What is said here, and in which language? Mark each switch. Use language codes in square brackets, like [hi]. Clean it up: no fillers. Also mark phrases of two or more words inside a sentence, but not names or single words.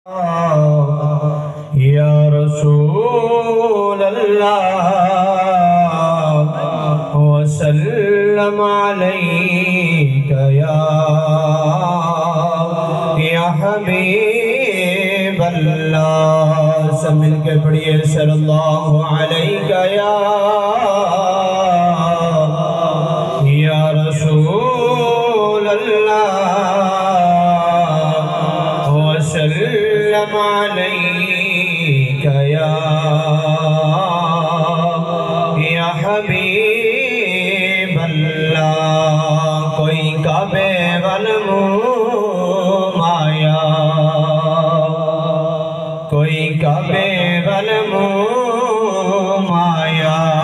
[ar] يا رسول الله وسلم عليك يا حبيب الله. [ur] سب مل کے پڑھیے [ar] صلى الله عليك يا رسول الله وسلم عليك يا حبيب الله. [pa] کوئی کعبے ول منہ مایا، کوئی کعبے ول منہ مایا.